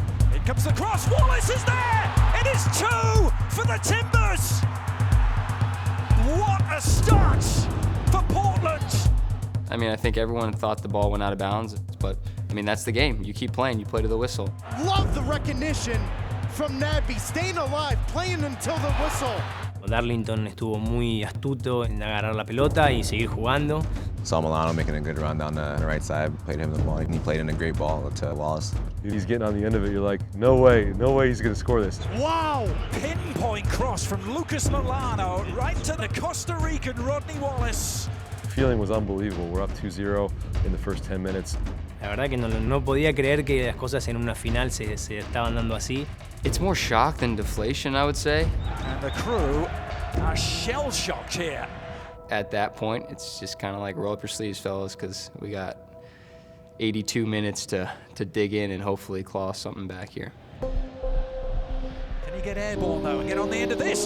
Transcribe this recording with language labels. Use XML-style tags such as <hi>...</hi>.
<en>Here comes the cross. Wallace is there. It is 2 for the Timbers. What a start for Portland. I mean, I think everyone thought the ball went out of bounds, but I mean, that's the game. You keep playing, you play to the whistle. Love the recognition from Nagbe, staying alive, playing until the whistle.</en> <es>Darlington estuvo muy astuto en agarrar la pelota y seguir jugando.</es> <en>Saw Milano making a good run down the right side, played him the ball, and he played in a great ball to Wallace. He's getting on the end of it, you're like, no way he's gonna score this. Wow! Pinpoint cross from Lucas Milano right to the Costa Rican Rodney Wallace. The feeling was unbelievable. We're up 2-0 in the first 10 minutes.</en> <es>La verdad que no podía creer que las cosas en una final se estaban dando así.</es> <en>It's more shock than deflation, I would say. And the crew are shell-shocked here. at that point, it's just kind of like roll up your sleeves, fellas, because we got 82 minutes to dig in and hopefully claw something back here. Can he get airborne though and get on the end of this?</en>